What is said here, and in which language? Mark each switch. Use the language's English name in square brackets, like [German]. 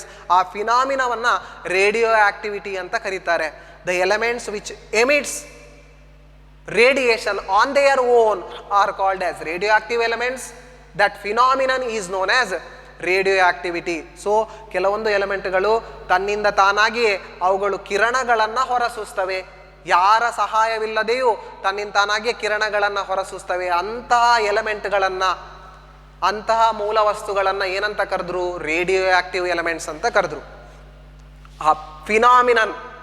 [Kannada] ಆ ಫಿನಾಮಿನವನ್ನು radio activity ಅಂತ ಕರೀತಾರೆ. [English] The elements which emits radiation on their own are called as radioactive elements. That phenomenon is known as radioactivity. [Kannada] So ಕೆಲವೊಂದು ಎಲಿಮೆಂಟ್ಗಳು ತನ್ನಿಂದ ತಾನಾಗಿಯೇ ಅವುಗಳು ಕಿರಣಗಳನ್ನು ಹೊರಸೂಸ್ತವೆ. ಯಾರ ಸಹಾಯವಿಲ್ಲದೆಯೂ ತನ್ನಿಂದ ತಾನಾಗಿಯೇ ಕಿರಣಗಳನ್ನು ಹೊರಸೂಸ್ತವೆ. ಅಂತಹ ಎಲಿಮೆಂಟ್ಗಳನ್ನು, ಅಂತಹ ಮೂಲ ವಸ್ತುಗಳನ್ನು ಏನಂತ ಕರೆದ್ರು? ರೇಡಿಯೋ ಆಕ್ಟಿವ್ ಎಲಿಮೆಂಟ್ಸ್ ಅಂತ ಕರೆದ್ರು. ಆ ಫಿನಾಮಿನನ್